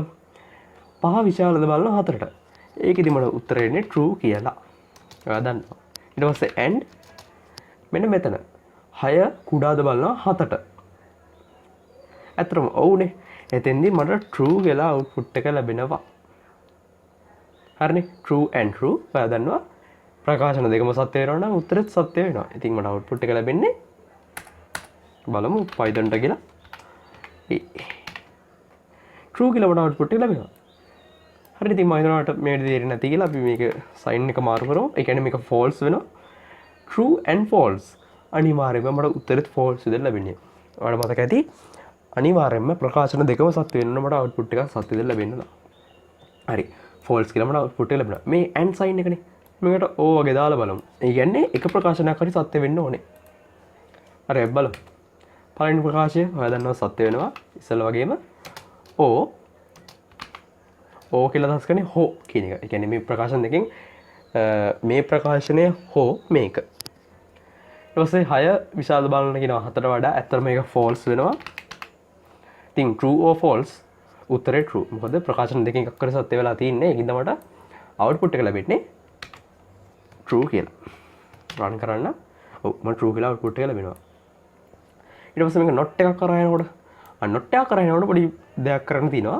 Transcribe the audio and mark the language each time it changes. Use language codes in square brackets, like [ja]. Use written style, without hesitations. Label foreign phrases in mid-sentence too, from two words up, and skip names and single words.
[si] 5 විශාලද බලනවා 4ට. ඒකෙදි මට උත්තරය එන්නේ true කියලා. ඔයා දන්නවා. ඊට පස්සේ and මෙන්න මෙතන 6 කුඩාද බලනවා 7ට. ඇත්තටම ඔව්නේ. එතෙන්දී මට true කියලා output එක ලැබෙනවා. හරිනේ. [en] true and true. [si] ඔයා දන්නවා. ප්‍රකාශන දෙකම සත්‍ය වෙනවා නම් උත්තරෙත් සත්‍ය වෙනවා. ඉතින් මට output එක ලැබෙන්නේ බලමු Pythonට කියලා. true කියලා මට output එක ලැබෙනවා. හරි ඉතින් මම හිතනවා මේ තේරෙන්නේ නැති කියලා අපි මේක sign එක මාරු කරමු. ඒ කියන්නේ මේක false වෙනවා. [en] true and false. [si] අනිවාර්යයෙන්ම මට උත්තරෙත් false විදිහට ලැබෙන්නේ. ඔයාලට මතක ඇති අනිවාර්යයෙන්ම ප්‍රකාශන දෙකම සත්‍ය වෙන්න මට output එක සත්‍ය විදිහට ලැබෙන්න ඕන. හරි. false කියලා මට output එක ලැබුණා. මේ [en] and sign [si] එකනේ. මේකට O වගේ දාලා බලමු. ඒ කියන්නේ එක ප්‍රකාශනයක් හරි සත්‍ය වෙන්න ඕනේ. හරි බලමු. පළවෙනි ප්‍රකාශය ඔයා දන්නවා සත්‍ය වෙනවා. ඉස්සෙල්ලා වගේම O කියලා අදහස් කරන්නේ හෝ කියන එක. ඒ කියන්නේ මේ ප්‍රකාශන දෙකෙන් මේ ප්‍රකාශනය හෝ මේක. ඊට පස්සේ 6 විශාල බලන්න කියනවා 7ට වඩා. ඇත්තට මේක false වෙනවා. ඉතින් [en] true or false [si] උත්තරේ true. මොකද ප්‍රකාශන දෙකෙන් එකක් කර සත්‍ය වෙලා තින්නේ. ඒකින්ද මට output එක ලැබෙන්නේ true කියලා. run කරන්න. ඔව් මම true කියලා output එක ලැබෙනවා. ඊට පස්සේ මේක not එකක් කරා යනකොට not එකක් කරා යනකොට පොඩි දෙයක් කරන්න තියෙනවා.